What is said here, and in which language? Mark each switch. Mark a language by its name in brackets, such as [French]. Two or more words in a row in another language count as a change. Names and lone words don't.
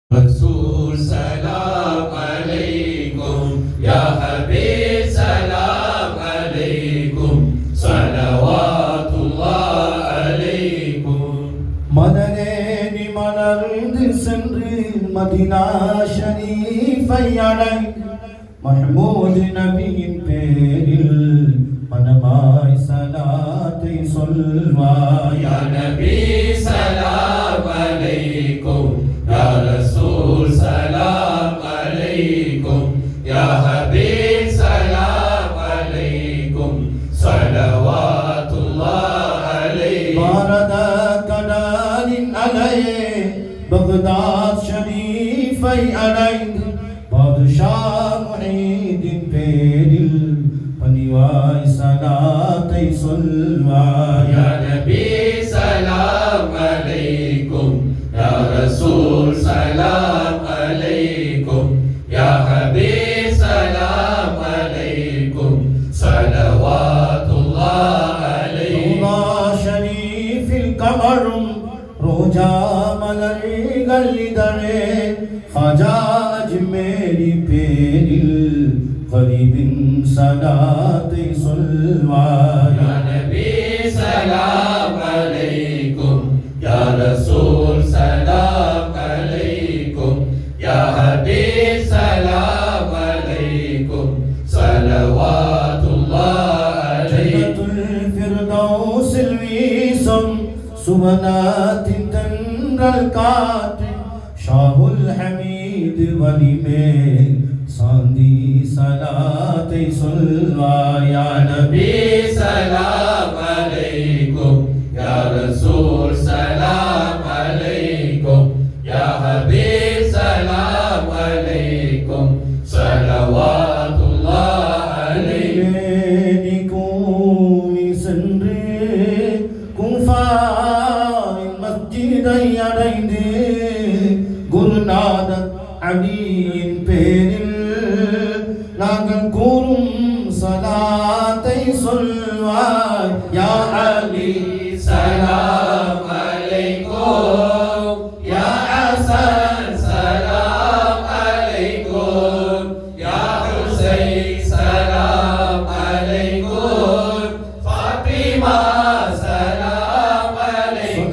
[Arabic] رسول سلام عليكم يا حبيب سلام عليكم صلوات الله عليكم [Tamil] மனநேனி மலர்ந்து சென்று மதினா ஷரீஃபை அடைந்து மஹ்மூத் நபியின் பேரில் மனமாய் சலாத்தை சொல்வாய். [Arabic] يا نبي سلام عليكم يا رسول سلام عليكم يا حبيب سلام عليكم صلوات الله عليكم [Tamil] பாரத கடலின் அலையே பக்தாத் ஷரீஃபை அடைந்து பாதுஷா முஹீதின் பேரில் பணிவாய் சலாத்தை சொல்வாய். [Arabic] يا نبي سلام عليكم يا رسول سلام عليكم يا حبيب سلام عليكم صلوات الله عليكم [Tamil] ரௌலா ஷரீஃபில் கமரும் ரோஜா மலர்கள் இதழே ஹஜா அஜ்மேரி பேரில் கரீபின் சலாத்தை சொல்வாய். [Arabic] يا نبي سلام عليكم يا رسول سلام عليكم يا حبيب سلام عليكم صلوات الله عليكم [Tamil] ஜன்னத்துல் ஃபிர்தௌஸில் வீசும் சுவனத்தின் தென்றல் காற்று ஷாஹுல் ஹமீது வலிமேல் சாந்தி சலாத்தை சொல்வாய். [Arabic] يا نبي نبي سلام عليكم يا رسول سلام عليكم يا حبيب سلام عليكم صلوات الله عليكم [Tamil] நீ கூவி சென்று குஃபாவின் மஸ்ஜிதை அடைந்து குருநாதர் அலியின் பேரில் நாங்கள் கூறும் சலாத்தை சொல்வாய். [Arabic] يا علي سلام عليكم يا حسن سلام عليكم يا حسين سلام عليكم فاطمة سلام عليكم